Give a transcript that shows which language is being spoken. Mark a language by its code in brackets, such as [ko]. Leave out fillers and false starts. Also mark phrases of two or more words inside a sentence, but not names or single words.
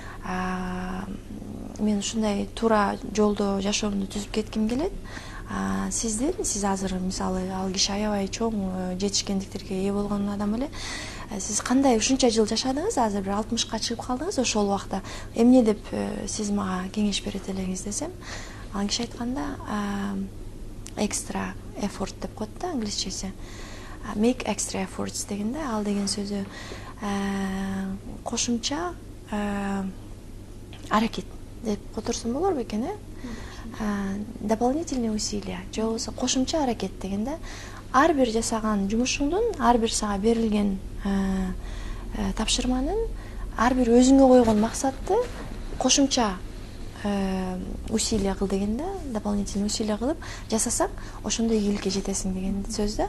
[ky] Мен ушундай туура жолдо жашоомду түзүп кетким келет. Сиз азыр мисалы ал киши аябай чоң жетишкендиктерге ээ болгон адам эле. Сиз кандай ушунча жыл жашадыңыз, азыр бир 60ка чыгып калдыңыз, ошол убакта эмне деп сиз мага кеңеш берет элеңиз десем, ал киши айтканда [en] extra effort [ky] деп коет да англисчеси. [en] Make extra efforts [ky] дегенде, ал деген сөзү кошумча аракет деп которсом болор бекен, [ru] дополнительные усилия, [ky] же болбосо кошумча аракет дегенде, ар бир жасаган жумушуңдун, ар бир сага берилген тапшырманын, ар бир өзүңө койгон максатты кошумча усилия кыл дегенде, [ru] дополнительный усилия [ky] кылып жасасаң, ошондо ийгиликке жетесиң деген сөз да.